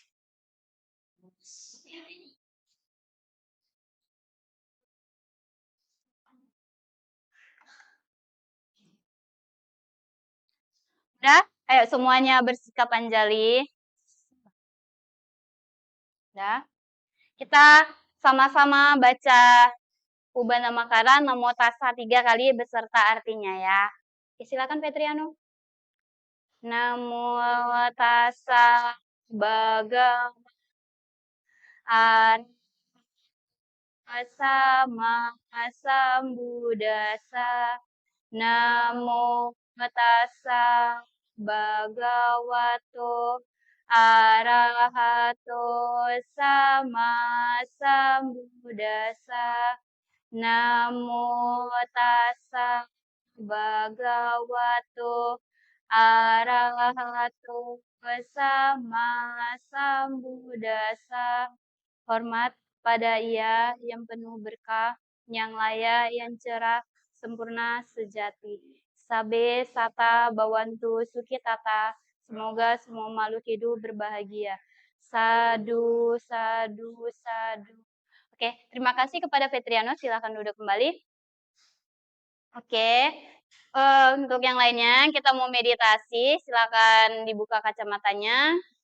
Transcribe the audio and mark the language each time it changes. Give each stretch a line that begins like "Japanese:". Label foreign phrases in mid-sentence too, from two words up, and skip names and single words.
Indonesian: Udah? Ayo semuanya bersikap anjali. Udah? Kita sama-sama baca
Pali: Ubana Makaran Namo Tassa
Indonesian: 3 kali beserta artinya ya. Silakan Petriano.
Pali: Namo Tassa Bhagavata Sama Sambuddhassa. Namo Tassa Bhagavato Arahato Sama Sambuddhassa. Namo Tassa Bhagavato Arahato Sama Sambuddhassa.
Indonesian: Hormat pada Ia yang penuh berkah, yang layak, yang cerah, sempurna, sejati.
Pali: Sabe sata bawantu sukitata.
Indonesian: Semoga semua makhluk hidup berbahagia.
Pali: Sadu, sadu, sadu.
Indonesian: Oke, terima kasih kepada Petriano. Silakan duduk kembali. Oke, untuk yang lainnya kita mau meditasi. Silakan dibuka kacamatanya.